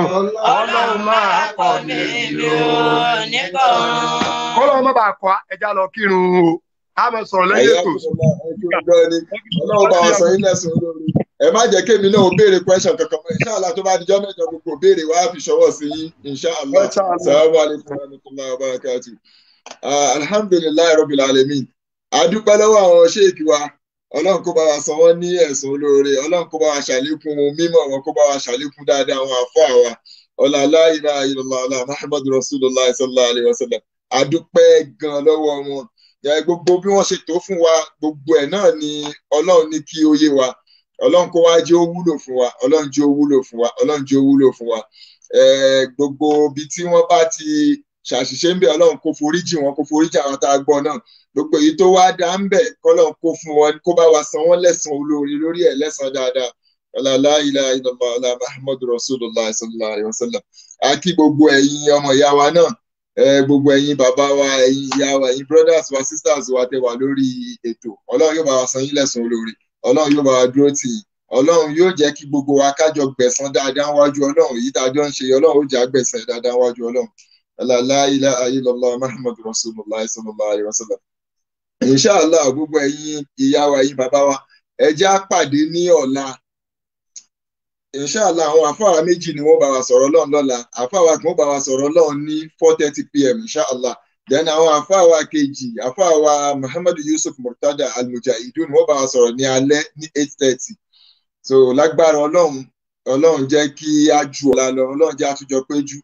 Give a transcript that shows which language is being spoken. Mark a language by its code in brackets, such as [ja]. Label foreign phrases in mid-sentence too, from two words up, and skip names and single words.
[yo] Ọlọ́run máa kọ́ mí èmi ò ní kọ̀run. Ọlọ́run má bàa kọ́ ẹja lọ kírun o. A máa sọ̀rọ̀ lẹ́yìn ètò. Ọlọ́run bá wa sọ yín lẹ́sùn olórí. Ẹ má jẹ́ kémi náà ó béèrè question kankan mọ́. Inshallah tó bá dijọ́ mẹ́jọ gbogbo béèrè wá fi ṣọwọ́ sí yín. Inshallah. [ar] السلام عليكم ورحمة الله وبركاته الحمد لله رب العالمين. [yo] A dúpẹ́ lọ́wọ́ àwọn ṣéèkì wa Ọlọ́run kó bá wa san wọ́n ní ẹ̀sùn olóore Ọlọ́run kó bá wa ṣàlékún mímọ̀ wọn kó bá wa ṣàlékún dáadáa àwọn àfáà wa ọlá [ar] لا إله إلا الله [yo] ọlá [ar] محمد رسول الله صلى الله عليه وسلم. [yo] A dúpẹ́ gan lọ́wọ́ wọn gbogbo bí wọ́n ṣe tó fún wa gbogbo ẹ̀ náà ni Ọlọ́run ní kí ó yé wa Ọlọ́run kó wá jẹ́ ó wúlò fún wa Ọlọ́run jẹ́ ó wúlò fún wa Ọlọ́run jẹ́ ó wúlò fún wa gbogbo ibi tí wọ́n bá ti ṣàṣìṣe ń bẹ Ọlọ́run kó foríjì wọn kó foríjì àwọn tá a gbọ́ náà gbogbo èyí tó wá dá ń bẹ kọ́lọ́run kó fún wọn kó bá wa san wọ́n lẹ́san olóore lórí ẹ̀ lẹ́san dáadáa [ar] لا إله إلا الله على محمد رسول الله صلى الله عليه وسلم. [yo] A kí gbogbo ẹ̀yin ọmọ ìyá wa náà gbogbo ẹ̀yin bàbá wa ẹ̀yin ìyá wa ẹ̀yin brothers wa sisters wa tẹ́ wà lórí ètò Ọlọ́run yóò bá wa san yín lẹ́san olóore Ọlọ́run yóò bá wa dúró tì yín Ọlọ́run yóò jẹ́ kí gbogbo wa kájọ gbẹ̀san dáadáa wájú Ọlọ́run èyí tá a jọ ń ṣe Ọlọ́run ó jẹ́ àgbẹ̀san dáadáa wájú Ọlọ́run [ar] لا إله إلا الله محمد رسول الله صلى الله عليه وسلم. [yo] Inshallah gbogbo ẹ̀yin ìyá wa ẹ̀yin bàbá wa ẹ jẹ́ á pàdé ní ọ̀la Inshallah àwọn àfáà méjì ni wọ́n bá wa sọ̀rọ̀ Ọlọ́run lọ́la àfáà kan bá wa sọ̀rọ̀ Ọlọ́run ní 4:30 PM Inshallah then àwọn àfáà kejì àfáà Muhammadu Yusuf Murtada Al-Mujahidun wọ́n bá wa sọ̀rọ̀ ní alẹ́ ní 8:30 so lágbára Ọlọ́run Ọlọ́run jẹ́ kí á ju ọ̀la lọ, Ọlọ́run jẹ́ àtúnjọ péjú.